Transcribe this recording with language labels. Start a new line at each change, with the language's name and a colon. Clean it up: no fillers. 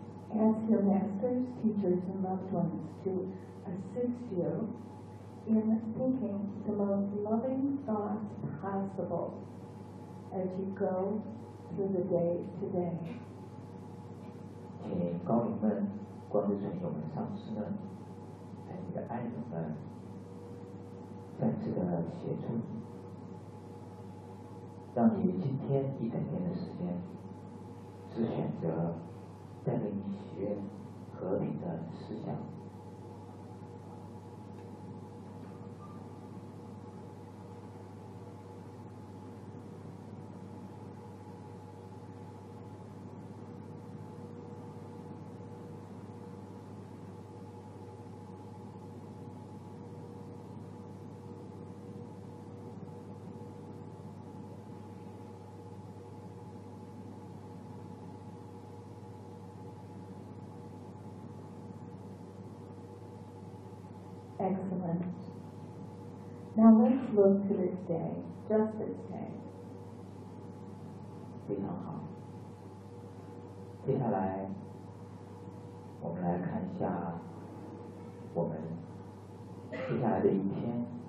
English: Ask your masters, teachers, and loved ones to assist you in thinking the most loving thoughts possible as you go through the day today.
Chinese: 请高龄们、光之成就们、上师们，还有你的爱人们，再次的协助你，让你今天一整天的时间是选择带给你喜悦、和平的思想。
English: Excellent. Now let's look to this day, just this day.
Chinese: 非常好。接下来，我们来看一下我们接下来的一天。